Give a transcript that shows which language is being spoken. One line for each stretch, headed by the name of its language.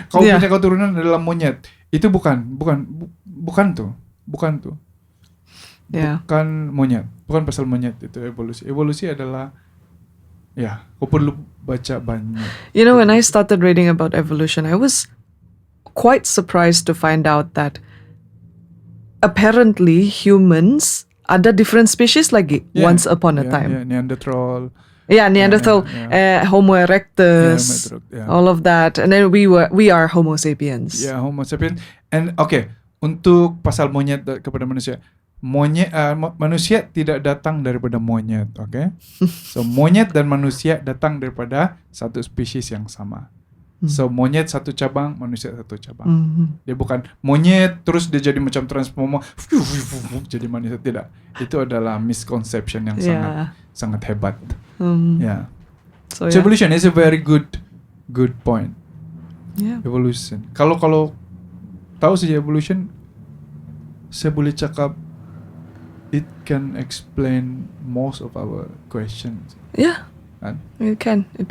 Malay: Kau punya keturunan adalah monyet. Itu bukan tuh. Bukan monyet, bukan pasal monyet itu evolusi. Evolusi adalah kau perlu baca banyak.
English: When I started reading about evolution, I was quite surprised to find out that apparently humans ada different species lagi once upon a time. Neanderthal. Neanderthal, Homo erectus, all of that, and then we are Homo sapiens.
Malay: Homo sapiens. And untuk pasal monyet kepada manusia. Manusia tidak datang daripada monyet, So monyet dan manusia datang daripada satu spesies yang sama. So monyet satu cabang, manusia satu cabang. Dia bukan monyet terus dia jadi macam transformer, jadi manusia, tidak. Itu adalah misconception yang sangat hebat.
English: So evolution is a very good point. Evolution.
Malay: Kalau tahu saja
English: evolution,
Malay: saya boleh cakap
English: it can explain most of our questions. It can.